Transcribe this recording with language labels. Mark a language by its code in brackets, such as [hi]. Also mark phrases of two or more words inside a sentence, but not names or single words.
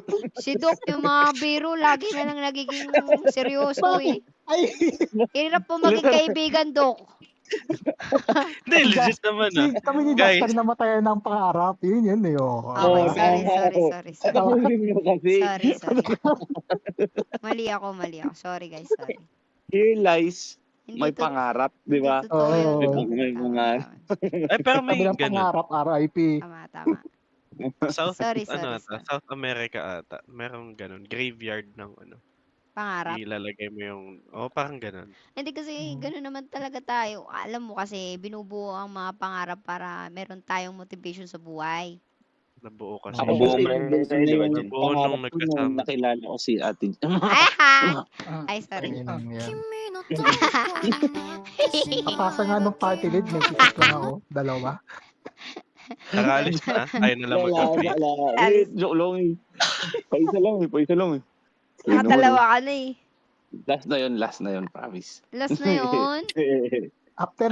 [tl] Si Doc, yung mga biro, lagi na lang nagiging seryoso eh. Ay, Hirap po maging kaibigan, Doc. Hindi, legit naman kami ni Guys. Jasper namatayan ng pangarap. Yun eh. Okay, sorry. Tawarin mo kasi. Sorry. Mali ako. Sorry guys, sorry. [en] Here lies [tl] Hindi may to- pangarap, di ba? hindi totoo yun. Oo. May Tama, pangarap. tama. Ay, pero may Sabi ng ganun. pangarap, RIP. Tama. South Sorry, ano sorry, ata, sorry. South America ata. Merong gano'n, graveyard ng ano, Pangarap. ilalagay mo yung parang gano'n. Hindi kasi Mm. gano'n naman talaga tayo. Alam mo kasi binubuo ang mga pangarap para meron tayong motivation sa buhay. Nabuo kasi. Ako Nabuo kasi mo na rin nung sa'yo, di ba, yung Jin? Nabuo pangarap nung ko nung nagkasama. nakilala ko si Ate. Ay, sorry. Ayun yan. [ja] 君の虜になってしま [tl] Kapasa nga nung party lead, may ticket lang ako. Dalawa. Nakaalis na, tayo na lang Wala, mag-update. wala. Alis. Wait, joke lang eh. Paisa lang eh, paisa lang eh. Ayun naman, Nakadalawa ka na eh. last na yun, promise. Last na yun. After